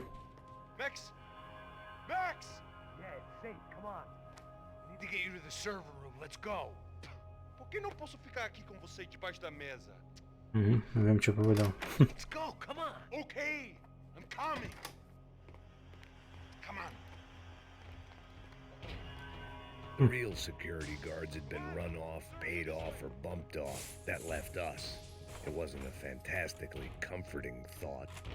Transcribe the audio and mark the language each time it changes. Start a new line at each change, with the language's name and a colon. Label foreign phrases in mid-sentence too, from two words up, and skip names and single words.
English: Max! Max! Yeah, it's safe. Come on. I need to get you to the server room. Let's go.
Portuguese: Por que não posso ficar aqui com você debaixo da mesa?
Slovak: Neviem čo povedal.
English: Let's go, come on. Okay, I'm coming. Come on. The real security guards had been run off, paid off, or bumped off. That left us. It wasn't a fantastically comforting thought.